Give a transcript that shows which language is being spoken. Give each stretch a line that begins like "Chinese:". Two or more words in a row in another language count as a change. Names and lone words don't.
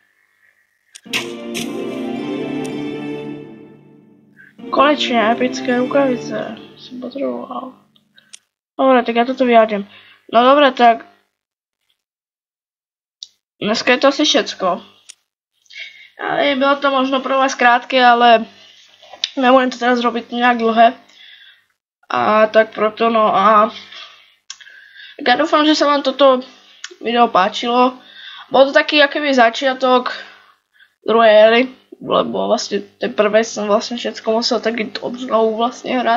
Czech: Konečně epické rukavice. Jsem potřeboval. Dobré, tak já toto vyjádřím. No dobré, tak. Dneska je to asi všecko.
Slovak: Bylo to možno pro vás krátké, ale nebudem to teraz robiť nějak dlhé. A tak proto, no a ja dúfam, že sa vám toto video páčilo. Bol to taký akýby začiatok druhej éry, lebo vlastne tej prvej som vlastne všetko musel taky znovu vlastne hrať.